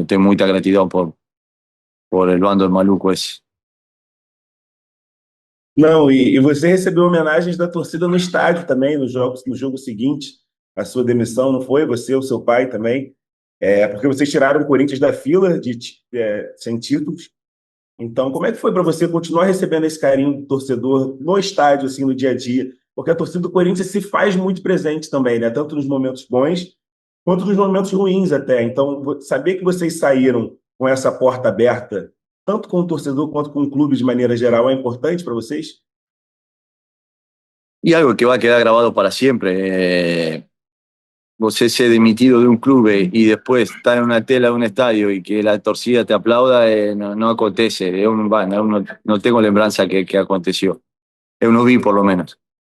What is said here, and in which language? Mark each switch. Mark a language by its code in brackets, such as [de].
[es] Estoy muy agradecido por el bando maluco ese. [pt] Não, e você recebeu homenagens da torcida no estádio também, no jogo seguinte, a sua demissão, não foi? Você, o seu pai também. Porque vocês tiraram o Corinthians da fila sem títulos. Então, como é que foi para você continuar recebendo esse carinho do torcedor no estádio, assim, no dia a dia? Porque a torcida do Corinthians se faz muito presente também, né? Tanto nos momentos bons quanto nos momentos ruins até. Então, saber que vocês saíram com essa porta aberta, tanto com o torcedor quanto com o clube de maneira geral, é importante para vocês? [es] Y algo que va a quedar grabado para siempre. [pt] Você ser demitido [es] de un club y después estar en una tela de un estadio y que la torcida te aplauda, no acontece. No tengo lembranza que aconteció. Eu no vi, por lo menos.